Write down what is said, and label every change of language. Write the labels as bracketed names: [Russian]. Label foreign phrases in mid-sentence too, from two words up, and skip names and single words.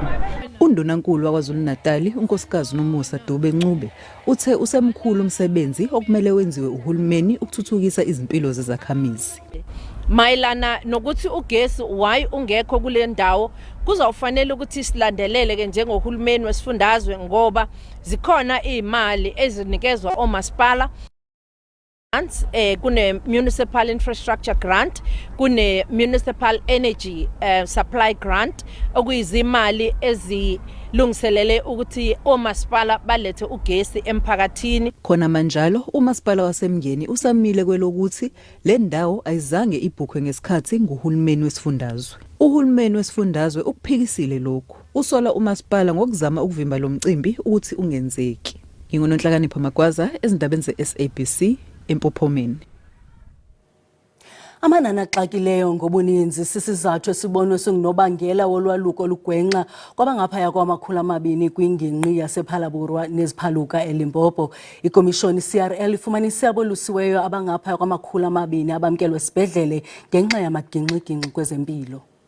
[Zulu] Undunankulu waKwaZulu Natal unkosikazi Nomusa Dube Ncube uthe usemkhulu umsebenzi okumele wenziwe uhulumeni ukuthuthukisa izimpilo zezakhamizi. Mayelana nokuthi ugesi why ungekho kule ndawo kuzawufanele ukuthi silandelele ke njengohulumeni wesifundazwe ngoba zikhona imali ezinikezwa omasipala grants, kune municipal infrastructure grant, kune municipal energy supply grant, okuyizimali ezilungiselele ukuthi omasipala balethe ugesi emphakathini. Khona manjalo umasipala waseMngeni usamile kwelokuthi le ndawo ayizange ibhukhwe ngesikhathi nguhulumeni wesifundazwe. Uhulumeni wesifundazwe ukuphikisile lokhu. Usola umasipala ngokuzama ukuvimba lo mcimbi ukuthi ungenzeki. Ngingononhlakanipho Magwaza ezindabeni ze-SABC eMpophomeni. [Xhosa] Amanani axakileyo ngobuninzi sisizathu esibonwe singunobangela wolwaluko olugwenxa kwabangaphaya kwama200 kwingingqi yasePhalaborwa neziphaluka eLimpopo. Ikomishoni CRL ifumanise abolusiweyo abangaphaya kwama200 abamkelwe esibhedlele ngenxa yamagingxi-gingxi kwezempilo.